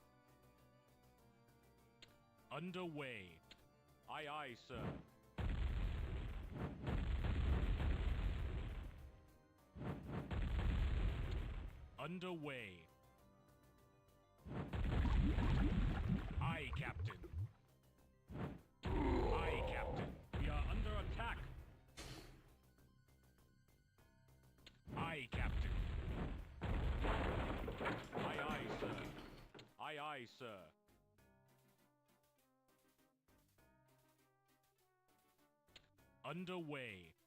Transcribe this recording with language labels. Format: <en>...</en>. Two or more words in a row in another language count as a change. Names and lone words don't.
<en>Underway. Aye, aye, sir. Underway. Aye, Captain. Aye, Captain. We are under attack. Aye, Captain. Aye, aye, sir. Aye, aye, sir. Underway.</en>